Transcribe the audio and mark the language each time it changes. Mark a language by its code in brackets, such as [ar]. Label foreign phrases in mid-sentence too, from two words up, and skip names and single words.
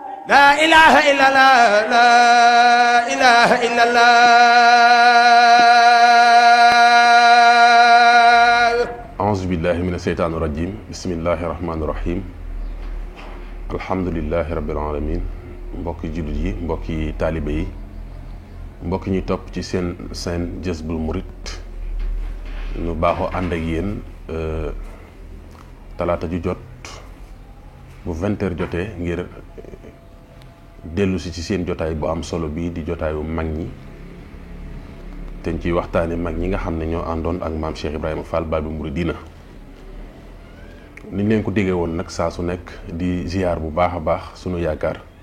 [ar] لا إله إلا الله لا إله إلا الله أعوذ بالله من الشيطان الرجيم بسم الله الرحمن الرحيم الحمد لله رب العالمين [wo] mbokki jullit yi mbokki taalibe yi mbokki ñuy topp ci seen Jazboul Mouride ñu baaxoo ànd ak yéen talaata ju jot bu 20h jotee ngir dellu si ci seen jotaay bu am solo bii di jotaayu mag ñi te ñu ciy waxtaane mag ñi nga xam ne ñoo àndoon ak maam Cheikh Ibrahima Fall Baabul Muridiina niñ leen ko déggee woon nag saa su nekk di ziar bu baax a baax sunu yaakaar